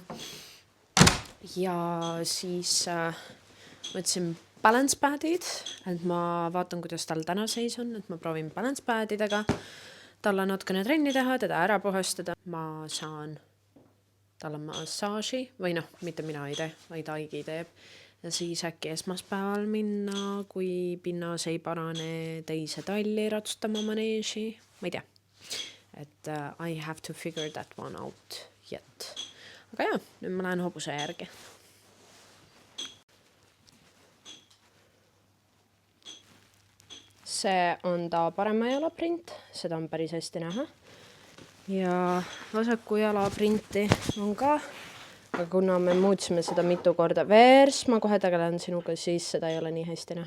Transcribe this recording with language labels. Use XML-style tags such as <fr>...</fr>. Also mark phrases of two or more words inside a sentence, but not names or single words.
<et>Ja siis võtsin balance padid, et ma vaatan, kuidas tal täna seis on, et ma proovin balance padidega talle natukene trenni teha, teda ära puhastada. Ma saan talle massaaži või noh, mitte mina ei tee, vaid Aigi teeb. Ja siis äkki esmaspäeval minna, kui pinnas ei parane teise talli ratsutama maneeži. Ma ei tea.</et> <en>Et I have to figure that one out yet.</en> <et>Aga jah, nüüd ma lähen hobuse järgi. See on ta parema jala print, seda on päris hästi näha. ja vasaku jala printi on ka, aga kuna me muutsime seda mitu korda, Vers, ma kohe tegelen sinuga, siis seda ei ole nii hästi näha.</et>